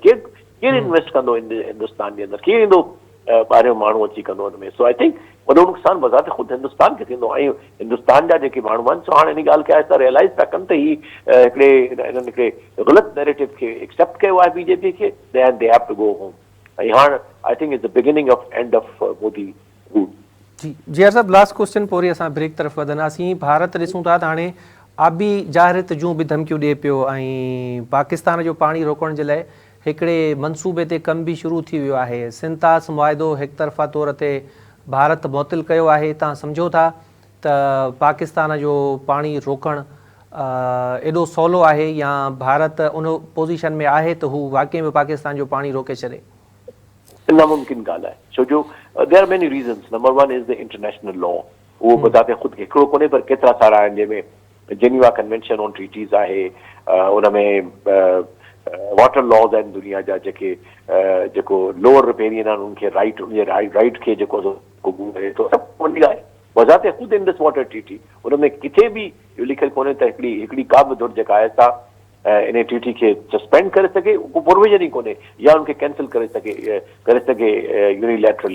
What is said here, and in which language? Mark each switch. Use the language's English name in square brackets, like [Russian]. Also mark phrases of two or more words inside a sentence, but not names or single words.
[Sindhi] केरु इन्वेस्ट कंदो हिंदुस्तान जे अंदरि, केरु ईंदो ॿाहिरियों माण्हू अची कंदो हुन में। [English] so I think [Sindhi] वॾो नुक़सानु बज़ाते ख़ुदि हिंदुस्तान खे थींदो। ऐं हिंदुस्तान जा जेके माण्हू आहिनि सो हाणे इन ॻाल्हि खे आहिस्ता रियलाइज़ था कनि त ही इन्हनि हिकिड़े ग़लति नैरेटिव खे एक्सेप्ट कयो आहे बीजेपी खे, [English] They have to go home. [Sindhi] ऐं हाणे [English] I think it's the beginning of end of Modi rule. [Sindhi] जी जियार साहब, [English] last question [Sindhi] पोइ वरी असां ब्रेक तरफ़ वधंदासीं। भारत ॾिसूं था त हाणे आबी जाहिरियत जूं बि धमकियूं ॾिए पियो ऐं पाकिस्तान जो पाणी रोकण जे लाइ हिकिड़े मनसूबे ते कम बि शुरू थी वियो आहे। सिंतास मुआइदो हिकु तरफ़ा तौर ते भारत मुअतिल कयो आहे। तव्हां सम्झो था त पाकिस्तान जो पाणी रोकणु एॾो सवलो आहे या भारत उन पोज़ीशन में आहे त हू वाक़ई में पाकिस्तान जो पाणी रोके छॾे? नामुमकिन ॻाल्हि आहे, छो जो [English] there are many reasons. Number one is the international law. [Sindhi] उहो बज़ाते ख़ुदि हिकिड़ो कोन्हे पर केतिरा सारा आहिनि, जंहिंमें जेनीवा कन्वेंशन ऑन ट्रीटीज़ आहे, उन में [English] water laws [Sindhi] आहिनि दुनिया जा, जेको [English] lower riparian [Sindhi] आहिनि उनखे राइट खे जेको करे थो, सभु वॾी आहे। बज़ाते ख़ुदि इंडस वाटर ट्रीटी, उन में किथे बि इहो लिखियलु कोन्हे त हिकिड़ी का बि धुर जेका आहे सा इन ट्रीटी खे सस्पेंड करे सघे, को प्रोविजन ई कोन्हे, या उनखे कैंसिल करे सघे यूनिलैटरली।